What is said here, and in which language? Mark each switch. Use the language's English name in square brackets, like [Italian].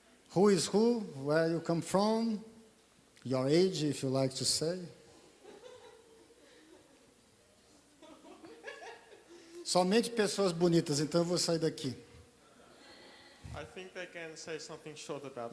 [English] Who is who? Where you come from? Your age, if you like to say. [Portuguese] Somente pessoas bonitas, então eu vou sair daqui. [English] I think they can say something short about